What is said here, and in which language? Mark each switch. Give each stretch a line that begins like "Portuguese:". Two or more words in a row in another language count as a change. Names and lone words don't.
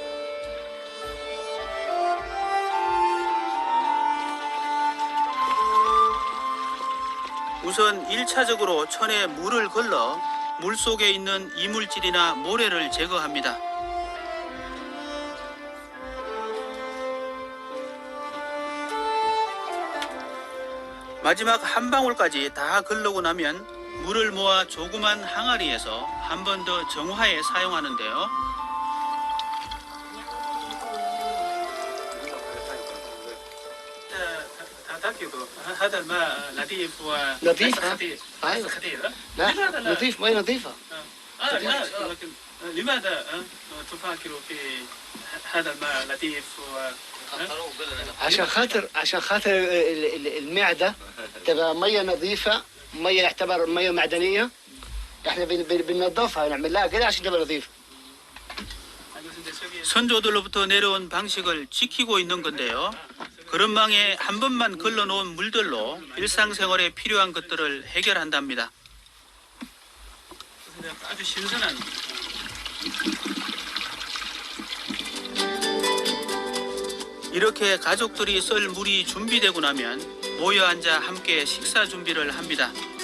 Korean: 우선 1차적으로 천에 물을 걸러 물속에 있는 이물질이나 모래를 제거합니다. 마지막 한 방울까지 다 걸르고 나면 물을 모아 조그만 항아리에서 한 번 더 정화해 사용하는데요.
Arabic: هذا الماء نظيف نظيف؟ خطير أيوة. خطير لا لماذا لا؟ نظيف مي نظيفة. لا لكن لماذا تفكر في هذا الماء نظيف عشان خاطر المعدة تبقى مية نظيفة، مية يعتبر مية معدنية. احنا بننظفها نعمل لها كده عشان تبقى نظيفة.
Korean: 선조들로부터 내려온 방식을 지키고 있는 건데요. 그런망에 한 번만 걸러놓은 물들로 일상생활에 필요한 것들을 해결한답니다. 아주 신선한. 이렇게 가족들이 썰 물이 준비되고 나면 모여 앉아 함께 식사 준비를 합니다.